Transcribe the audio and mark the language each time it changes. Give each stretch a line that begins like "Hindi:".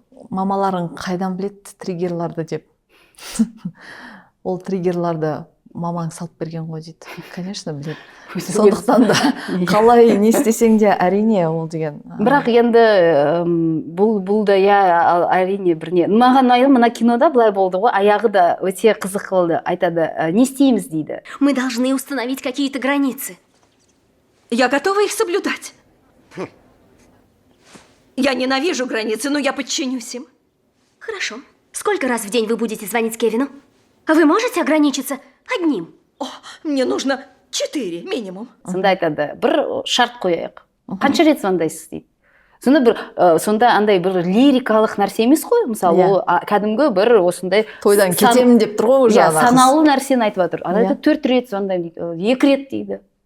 Kazakh: Мамаларың қайдан біледі триггерларды деп. Ол триггерларды мамаң салып берген ғой дейді. Конечно, біледі. Сондықтан да қалай не істесең де әрине ол деген. Бірақ енді бұл да әрине бір не. Маған мына кинода былай болды ғой, аяғы да өте қызық қылды. Айтады, не істейміз дейді.
Russian: Мы должны установить какие-то границы. Я готова их соблюдать. Я ненавижу границы, но я подчинюсь им. Хорошо. Сколько раз в день вы будете звонить Кевину? Вы можете ограничиться одним? Мне нужно 4 минимум.
Kazakh: Сонда айтады, бір шарт қояйық. Қанша рет звондайсыз дейді. Сонда андай бір лирикалық нәрсе емес қой, мысалы ол кәдімгі бір осындай тойдан кетемін деп тұр ғой, санаулы нәрсені айтып жатыр. Ана 4 рет звондаймын дейді, 2 рет дейді.